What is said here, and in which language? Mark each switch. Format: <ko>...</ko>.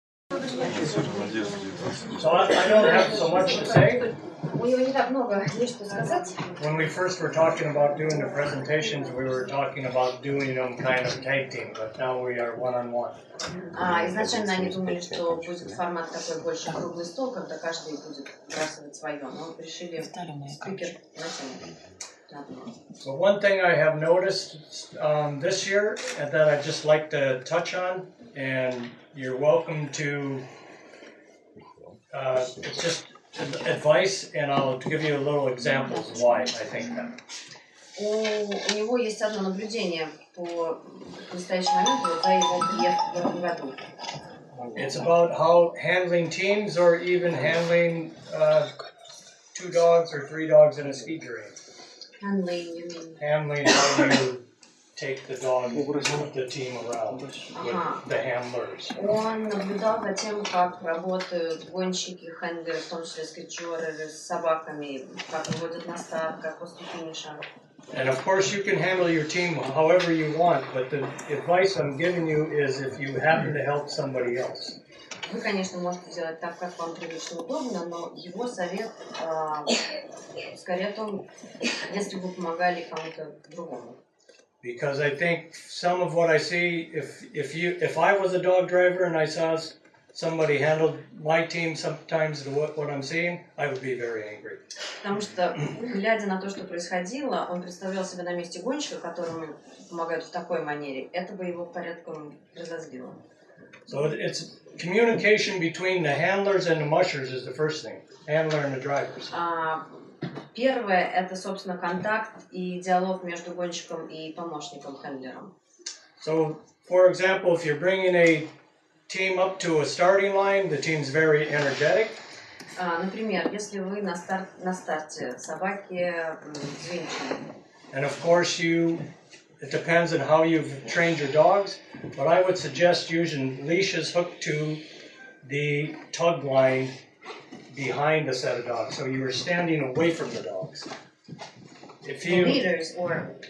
<en>So I don't have so much to say.</en> <ru>У него не так много есть что сказать.</ru> <en>When we first were talking about doing the presentations, we were talking about doing them kind of tag team, but now we are one-on-one.</en> <ru>Изначально они думали, что будет формат такой больше круглый стол, когда каждый будет выбрасывать свое, но решили спикер натянуть.</ru> <en>So one thing I have noticed this year and that I'd just like to touch on, and you're welcome to, it's just advice, and I'll give you a little examples why I think that.</en> <ru>У него есть одно наблюдение по настоящему моменту вот за его приезд в этом году.</ru> <en>It's about how handling teams or even handling 2 dogs or 3 dogs in a ski terrain. Handling, you mean? Handling how you take the dog, move the team around with the handlers.</en> <ru>Он наблюдал за тем, как работают гонщики, хендлеры, в том числе скетчеры, с собаками, как выводят на старт, как после финиша.</ru> <en>And of course you can handle your team however you want, but the advice I'm giving you is if you happen to help somebody else.</en> <ru>Вы, конечно, можете делать так, как вам привычно удобно, но его совет скорее о том, если вы помогали кому-то другому.</ru> <en>Because I think some of what I see, if I was a dog driver and I saw somebody handled my team sometimes what I'm seeing, I would be very angry.</en> <ru>Потому что, глядя на то, что происходило, он представлял себя на месте гонщика, которому помогают в такой манере, это бы его порядком разозлило.</ru> <en>So it's communication between the handlers and the mushers is the first thing. Handler and the drivers.</en> <ru>Первое – это, собственно, контакт и диалог между гонщиком и помощником, хендлером.</ru> <en>So, for example, if you're bringing a team up to a starting line, the team's very energetic.</en> <ru>Например, если вы на старте собаки взвинчены.</ru> <en>And of course, it depends on how you've trained your dogs, but I would suggest using leashes hooked to the tug line behind a set of dogs, so you are standing away from the dogs. If you Leaders or</en>